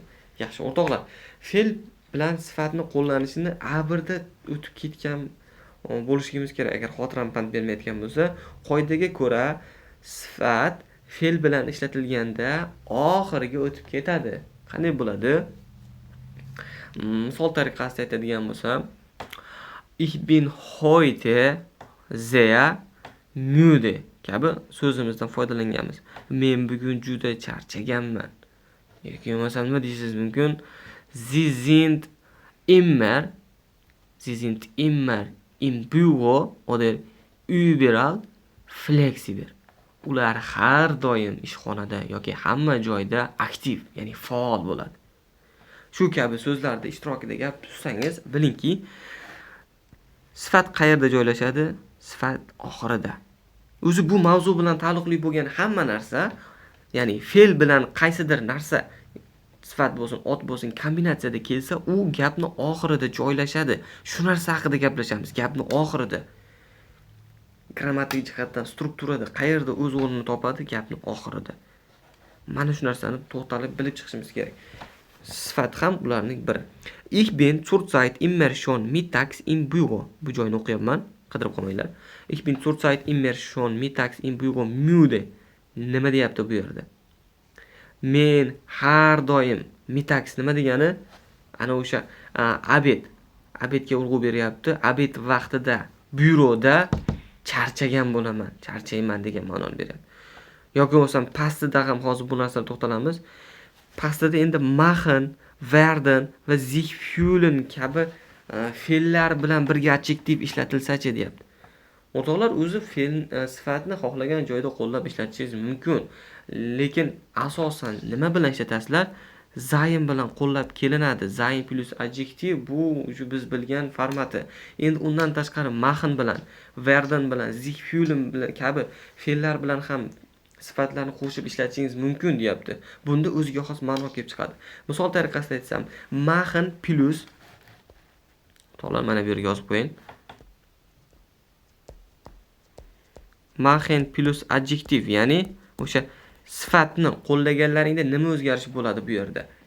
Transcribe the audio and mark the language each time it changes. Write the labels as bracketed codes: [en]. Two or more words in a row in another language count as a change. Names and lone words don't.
[uz] Yaxshi, o'rtoqlar, fe'l bilan sifatni qo'llanishini A1da o'tib ketgan bo'lishimiz kerak. Agar xotiram pand bermayotgan bo'lsa, qoidaga ko'ra sifat fe'l bilan ishlatilganda oxiriga o'tib ketadi. Qanday bo'ladi? Misol tariqasida aytadigan bo'lsam, [de] Ich bin heute sehr müde [uz] kabi so'zimizdan foydalanganmiz. Men bugun juda charchaganman. Yoki bo'lmasa nima deysiz mumkin? [de] Sie sind immer im Büro oder überall flexibel. [uz] Ular har doim ishxonada yoki hamma joyda aktiv, ya'ni faol bo'ladi. Shu kabi so'zlarda ishtirokida gap tutsangiz, bilingki, sifat qayerda joylashadi? Sifat oxirida. O'zi bu mavzu bilan taalluqli bo'lgan hamma narsa, ya'ni fe'l bilan qaysidir narsa, sifat bo'lsin, ot bo'lsin, kombinatsiyada kelsa, u gapni oxirida joylashadi. Shu narsa haqida gaplashamiz, gapni oxirida. Grammatik jihatdan, strukturada qayerda o'z o'rnini topadi? Gapni oxirida. Mana shu narsani to'xtalib bilib chiqishimiz kerak. Sifat ham ularning biri. [de] Ich bin zurzeit immer schon mittags im Büro. [uz] Bu joyni o'qiyapman, qidirib qolmanglar. [de] Ich bin zurzeit immer schon mittags im Büro müde. [uz] Nima deyapti bu yerda? Men har doim, mittags nima degani? Ana o'sha abedga urg'u beryapti. Abed vaqtida byuroda charchagan bo'laman, charchayman degan ma'noni beryapti. Yoki bo'lsam pastida ham hozir bu narsaga to'xtalamiz. Pastida endi machen, werden va [de] sich fühlen [uz] kabi fe'llar bilan birga adjektiv ishlatilsa-chi deyapti. O'rtoqlar, o'zi fe'l sifatni xohlagan joyda qo'llab ishlatishingiz mumkin. Lekin asosan nima bilan ishlatasizlar? Zayn bilan qo'llab kelinadi. Zayn plus adjektiv bu biz bilgan formati. Endi undan tashqari machen bilan, werden bilan, [de] sich fühlen [uz] bilan kabi fe'llar bilan ham sifatlarni qo'shib ishlatishingiz mumkin deyapti. Bunda o'ziga xos ma'no kelib chiqadi. Misol tariqasida aytsam, machen plus to'g'ri, mana bu yerga yozib qo'ying. Machen plus adjektiv, ya'ni o'sha sifatni qo'llaganlaringda nima o'zgarishi bo'ladi bu yerda?